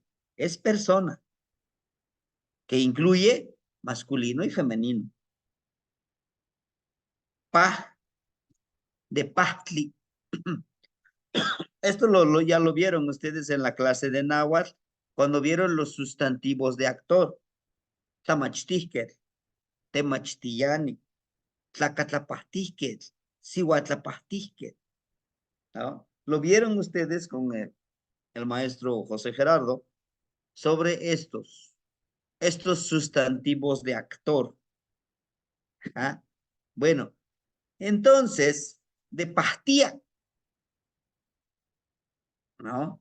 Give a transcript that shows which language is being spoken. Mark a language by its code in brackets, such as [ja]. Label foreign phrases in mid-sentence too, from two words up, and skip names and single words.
[es] Es persona, que incluye masculino y femenino. Pa, de pahtli. Esto ya lo vieron ustedes en la clase de náhuatl, cuando vieron los sustantivos de actor. [nah] Tamachtihket, temachtillani, tlacatlapastihket, sihuatlapastihket, [es] ¿no? Lo vieron ustedes con el maestro José Gerardo sobre estos sustantivos de actor. ¿Ah? Bueno, entonces, de pastilla, ¿no?